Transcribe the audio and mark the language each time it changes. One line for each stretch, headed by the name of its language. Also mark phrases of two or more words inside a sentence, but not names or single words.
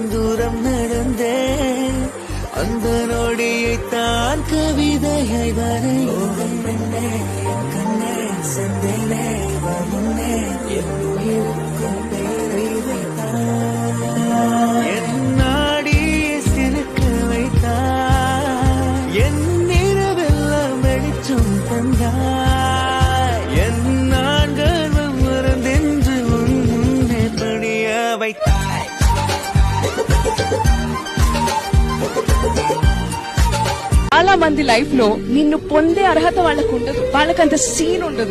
Tamil: தூரம் நடந்தேன் அந்த நொடியைத்தான் கவிதையை வரைந்தேன் கண்ணே செந்தேனே வருந்தே என் உயிருக்கும் பேரை வைத்தான் என் நாடி சிறுக்க வைத்தான் என் நிறவெல்லாம் வெளிச்சம் தந்தான்
Telugu: చాలా మంది లైఫ్ లో నిన్ను పొందే అర్హత వాళ్ళకు ఉండదు, వాళ్ళకంత సీన్ ఉండదు.